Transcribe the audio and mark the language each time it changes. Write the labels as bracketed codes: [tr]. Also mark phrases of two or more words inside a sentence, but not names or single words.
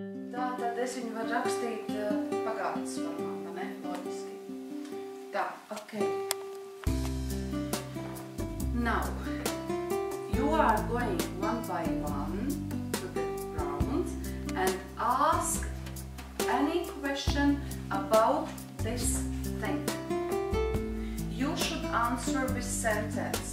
[lv] Tātad es viņu varu rakstīt pagātnes formā, ne? Loģiski. Tā, ok. [en] Now, you are going one by one to the round and ask any question about this thing. You should answer with sentence.